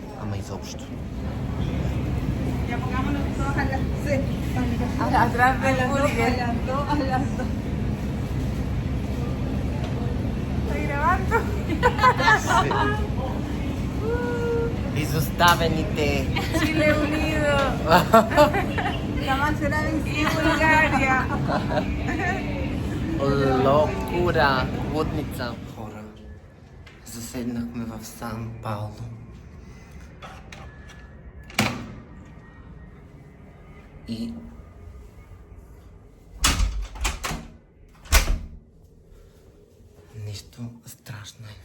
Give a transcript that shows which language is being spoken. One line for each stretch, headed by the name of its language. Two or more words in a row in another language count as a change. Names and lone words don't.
Bulgarian: Ама изобщо. Изоставените.
Spanish: Chile unido. Jamás será vencido Bulgaria.
Bulgarian: Локура, лудница. Хора, заседнахме в Сан Пауло. И нещо страшно е.